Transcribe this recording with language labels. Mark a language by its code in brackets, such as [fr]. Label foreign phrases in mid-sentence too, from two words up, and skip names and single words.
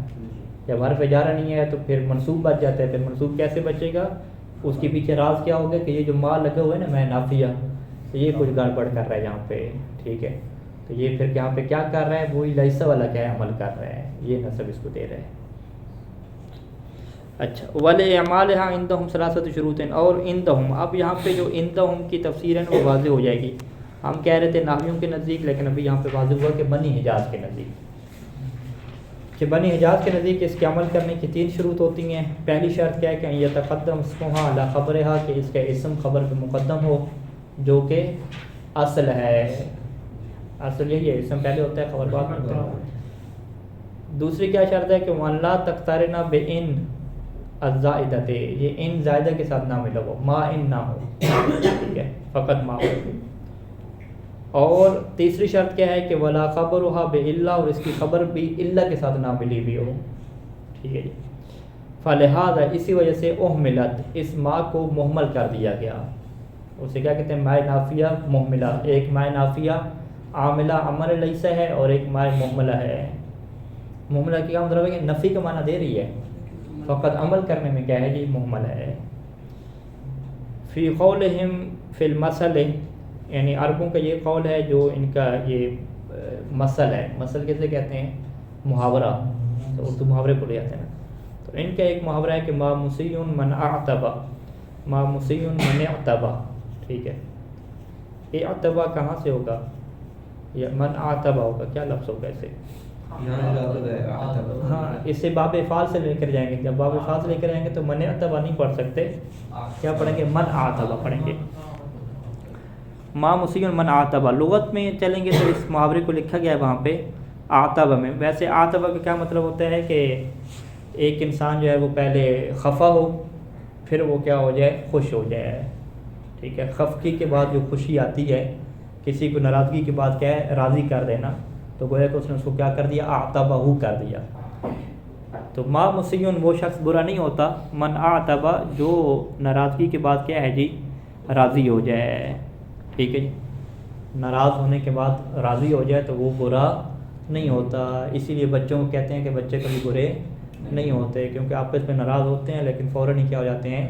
[ur] جب حرف جارہ نہیں آیا تو پھر منصوب بچ جاتا ہے. پھر منصوب کیسے بچے گا؟ اس کے پیچھے راز کیا ہوگا کہ یہ جو ما لگا ہوا ہے نا میں نافیہ، تو یہ کچھ گڑبڑ کر رہا ہے یہاں پہ. ٹھیک ہے. تو یہ پھر یہاں پہ کیا کر رہا ہے؟ وہی لیسا والا کیا ہے عمل کر رہا ہے، یہ نصب اس کو دے رہا ہے. اچھا. [ar] وَلِأَعْمَالِهَا عِنْدَهُمْ ثَلَاثَةُ شُرُوطٍ، [ur] اور عندہم، اب یہاں پہ جو عندہم کی تفسیر ہے وہ واضح ہو جائے گی. ہم کہہ رہے تھے نحویوں کے نزدیک، لیکن ابھی یہاں پہ واضح ہوا کہ بنی حجاز کے نزدیک، کہ بنی حجاز کے نزدیک اس کے عمل کرنے کی 3 شروط ہوتی ہیں. پہلی شرط کیا ہے کہ [ar] یتقدم اسمها علی خبرها، [ur] کہ اس کا اسم خبر پہ مقدم ہو، جو کہ اصل ہے. اصل یہی ہے، اسم پہلے ہوتا ہے خبر بعد میں ہوتا ہے. دوسری کیا شرط ہے کہ [ar] وَأَنْ لَا تَقْتَرِنَ بِإِنْ الزائدۃ، [ur] یہ ان زائدہ کے ساتھ نہ ملا ہو، ما ان نہ ہو. ٹھیک ہے، فقط ما ہو. اور تیسری شرط کیا ہے کہ [ar] ولا خبرها بإلا، [ur] اور اس کی خبر بھی الا کے ساتھ نہ ملی بھی ہو. ٹھیک ہے جی. فلہذا، اسی وجہ سے اہملت، اس ما کو مہمل کر دیا گیا. اسے کیا کہتے ہیں؟ مائے نافیہ مہملہ. ایک مائے نافیہ عاملہ عمل لیسا ہے، اور ایک مائے مہملہ ہے. مہملہ کی کیا مطلب ہے کہ نفی کا معنی دے رہی ہے، فقط عمل کرنے میں کیا ہے جی مہمل ہے. [ar] فی قولہم فی المثل، [ur] یعنی عربوں کا یہ قول ہے جو ان کا یہ مثل ہے. مثل کیسے کہتے ہیں؟ محاورہ. تو اردو محاورے کو لے جاتے ہیں نا. تو ان کا ایک محاورہ ہے کہ [ar] ما مسیٌ من اعتبا، ما مسیٌ من اعتبا. [ur] ٹھیک ہے. اعتبا کہاں سے ہوگا؟ یا [ar] من اعتبا [ur] ہوگا، کیا لفظ ہوگا اسے؟ ہاں، اسے باب افعال سے لے کر جائیں گے. جب باب افعال سے لے کر جائیں گے تو [ar] من اعتبا [ur] نہیں پڑھ سکتے، کیا پڑھیں گے؟ [ar] من اعتبا [ur] پڑھیں گے. [ar] ما مسیٌ من اعتبا. [ur] لغت میں چلیں گے تو اس محاورے کو لکھا گیا ہے وہاں پہ اعتبا میں. ویسے اعتبا کا کیا مطلب ہوتا ہے کہ ایک انسان جو ہے وہ پہلے خفا ہو، پھر وہ کیا ہو جائے؟ خوش ہو جائے. ٹھیک ہے. خفگی کے بعد جو خوشی آتی ہے، کسی کو ناراضگی کے بعد کیا ہے؟ راضی کر دینا. تو گویا کہ اس نے اس کو کیا کر دیا؟ اعتبہ کر دیا. تو [ar] ما مسیٌ [ur] وہ شخص برا نہیں ہوتا، [ar] من اعتبہ [ur] جو ناراضگی کے بعد کیا ہے جی؟ راضی ہو جائے. ٹھیک ہے جی. ناراض ہونے کے بعد راضی ہو جائے تو وہ برا نہیں ہوتا. اسی لیے بچوں کو کہتے ہیں کہ بچے کبھی برے نہیں ہوتے، کیونکہ آپس میں ناراض ہوتے ہیں لیکن فوراً ہی کیا ہو جاتے ہیں؟